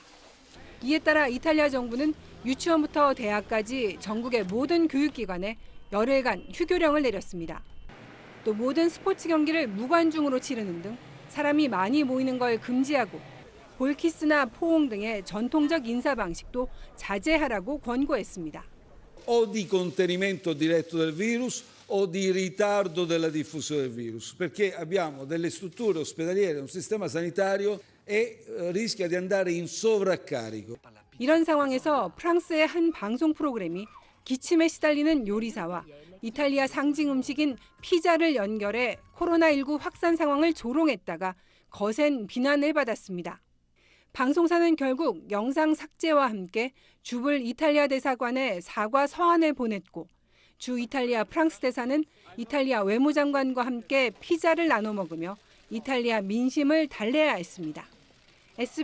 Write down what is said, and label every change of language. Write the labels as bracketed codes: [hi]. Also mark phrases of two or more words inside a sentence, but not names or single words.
[ko] 이에 따라 이탈리아 정부는 유치원부터 대학까지 전국의 모든 교육기관에 열흘간 휴교령을 내렸습니다. 또 모든 스포츠 경기를 무관중으로 치르는 등 사람이 많이 모이는 걸 금지하고 볼키스나 포옹 등의 전통적 인사 방식도 자제하라고 권고했습니다. [it] O di contenimento diretto del virus o di ritardo della diffusione del virus, perché abbiamo delle strutture ospedaliere, un sistema sanitario e rischia di andare in sovraccarico. [ko] 이런 상황에서 프랑스의 한 방송 프로그램이 기침에 시달리는 요리사와 이탈리아 상징 음식인 피자를 연결해 코로나19 확산 상황을 조롱했다가 거센 비난을 받았습니다. 방송사는 결국 영상 삭제와 함께 주불 이탈리아 대사관에 사과 서한을 보냈고 주 이탈리아 프랑스 대사는 이탈리아 외무장관과 함께 피자를 나눠 먹으며 이탈리아 민심을 달래야 했습니다.